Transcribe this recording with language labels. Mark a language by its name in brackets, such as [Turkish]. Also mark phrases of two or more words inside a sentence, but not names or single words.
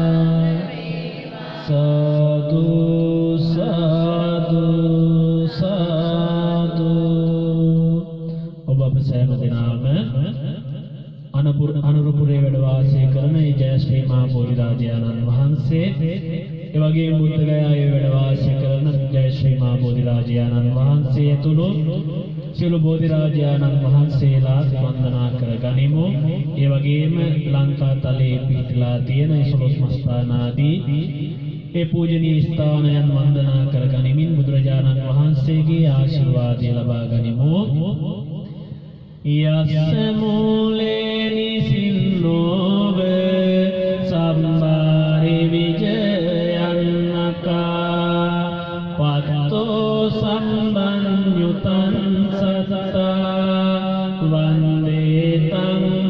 [Sinhala] සාදු සාදු සාදු ඔබ අප සෑම දෙනාම අනුරපුරේ වැඩ වාසය කරන ඒ ජයශ්‍රී මහා බෝධිරාජානන් වහන්සේ ඒ වගේම බුද්ධගයාවේ වැඩ වාසය කරන ජයශ්‍රී මහා බෝධිරාජානන් වහන්සේ ඇතුළු සියලු බෝධිරාජානන් වහන්සේලා වන්දනා කර ගනිමු. ඒ වගේම ලංකා තලයේ පිහිටලා තියෙන 11 මස්ථානාදී ඒ පූජනීය ස්ථානයන් වන්දනා කර ගනිමින් බුදුරජාණන් වහන්සේගේ ආශිර්වාදය ලබා ගනිමු. [Pali] යස්ස මූලේ නිසින්නෝව සම්බාරි විජයන්නකා පත්තෝ සම්බන්යුතං සත්තා වන්දේ තං